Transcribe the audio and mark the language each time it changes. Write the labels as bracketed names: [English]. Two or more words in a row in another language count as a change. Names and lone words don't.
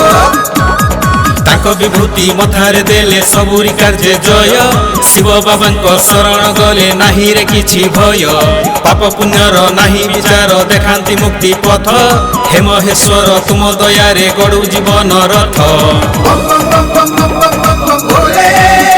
[Odia] ତାଙ୍କ ବିଭୂତି ମଥାରେ ଦେଲେ ସବୁରି କାର୍ଯ୍ୟ ଜୟ ଶିବ ବାବାଙ୍କ ଶରଣ ଗଲେ ନାହିଁ ରେ କିଛି ଭୟ ପାପ ପୁଣ୍ୟର ନାହିଁ ବିଚାର ଦେଖାନ୍ତି ମୁକ୍ତି ପଥ ହେ ମହେଶ୍ୱର ତୁମ ଦୟାରେ ଗଡୁ ଜୀବନ ରଥ [Hindi] बम बम बम बम बम बम बम भोले